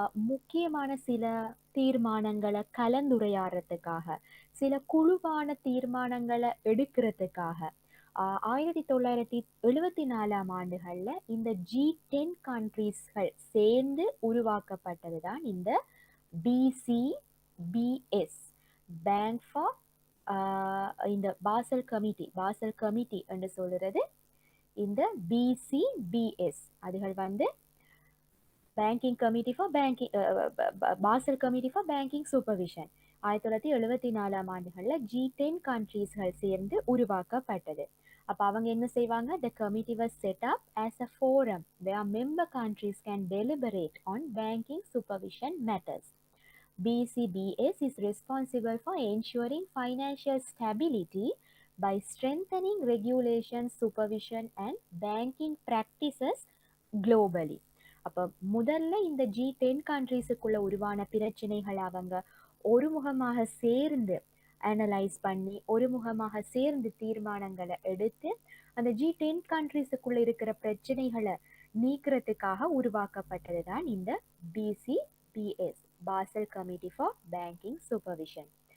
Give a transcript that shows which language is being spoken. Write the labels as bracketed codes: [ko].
[ta] முக்கியமான சில தீர்மானங்களை கலந்துரையாடுறதுக்காக, சில குழுவான தீர்மானங்களை எடுக்கிறதுக்காக 1974 ஆண்டுகள்ல இந்த G10 கண்ட்ரீஸ்கள் சேர்ந்து உருவாக்கப்பட்டதுதான் இந்த BCBS, பேங்க் ஃபார் இந்த பாசல் கமிட்டி என்று சொல்றது இந்த BCBS. அதுகள் வந்து banking committee for banking, Fasal committee for banking supervision 1974 ஆண்டுகள்ல G10 கண்ட்ரீஸ்கள் சேர்ந்து உருவாக்கப்பட்டது. அப்ப அவங்க என்ன செய்வாங்க, [en] the committee was set up as a forum where member countries can deliberate on banking supervision matters. BCBS is responsible for ensuring financial stability by strengthening regulation, supervision and banking practices globally. [ta] அப்ப முதல்ல இந்த G10 கண்ட்ரீஸுக்குள்ள உருவான பிரச்சனைகள் அவங்க ஒருமுகமாக சேர்ந்து analyse பண்ணி, ஒருமுகமாக சேர்ந்து தீர்மானங்களை எடுத்து அந்த G10 கண்ட்ரீஸுக்குள்ள இருக்கிற பிரச்சனைகளை நீக்கிறதுக்காக உருவாக்கப்பட்டதுதான் இந்த BCBS, Fasal committee for banking supervision.